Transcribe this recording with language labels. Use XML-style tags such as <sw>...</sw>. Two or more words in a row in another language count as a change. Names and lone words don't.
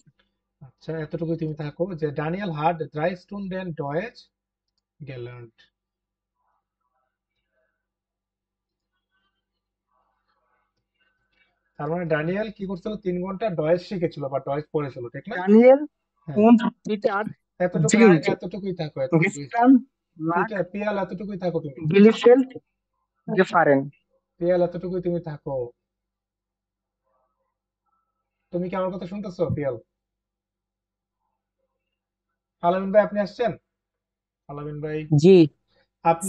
<de>আচ্ছা, এতটুকু তুমি থাকো যে Daniel hat drei Stunden Deutsch gelernt.</de> <bn>তার মানে ডানিয়েল কি করছিল, 3 ঘন্টা ডয়েজ শিখেছিল বা ডয়েজ পড়েছিল, ঠিক না?</bn> <de>Daniel</de> <bn>হ্যাঁ,</bn> <de>und Peter</de> <bn>এতটুকুই,</bn> <de>sind</de> <bn>এতটুকুই থাকো, এতটুকুই।</bn> <de>gestern nach</de> <bn>পিয়াল এতটুকুই থাকো তুমি,</bn> <de>Bielefeld gefahren.</de> <bn>পিয়াল এতটুকুই তুমি থাকো। তুমি কি আমার কথা শুনতেছো পিয়াল? আলামিন ভাই আপনি আসছেন? আলামিন ভাই জি আপনি,</bn>